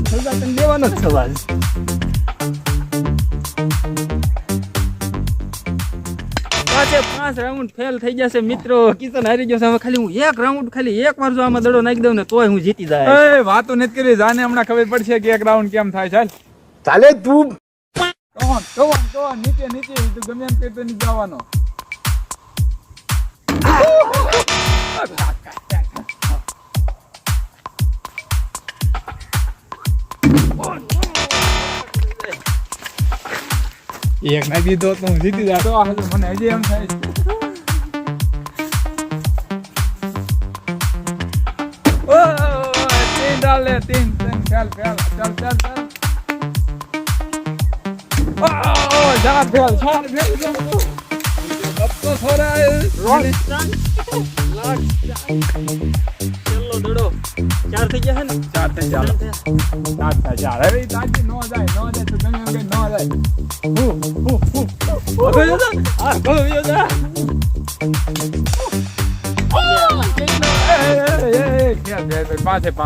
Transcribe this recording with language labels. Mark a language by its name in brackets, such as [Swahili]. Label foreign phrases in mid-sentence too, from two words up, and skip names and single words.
[Gujarati] સજા તને લેવાનો જ સવાલ. પાછે 5 રાઉન્ડ ફેલ થઈ જશે મિત્રો. કિશન હારી જશે. હવે ખાલી હું એક રાઉન્ડ ખાલી એક વાર જો આમાં દડો નાખી દઉં ને તોય હું જીતી જાય. એ વાતો નથી કરી. જાને હમણાં ખબર પડશે કે એક રાઉન્ડ કેમ થાય. ચાલ [Hindi] साले तू [Gujarati] તો નીચે તું ગમે એમ કરતો નહીં જવાનો. એક ના દીધો તો હું જીતી જાતો. મને હજી એમ થાય. [Hindi] तीन डाल ले. तीन फेल. चल. चार फेल. अब तो थोड़ा [Gujarati] ચલો દડો 4 થઈ ગયા છે ને? 4 થઈ ચાલો. 4 થઈ ચાલ. હવે તાજી નો જાય તો ગમે એમ નો જાય. હવે આ ગયો જા. પાંચે 5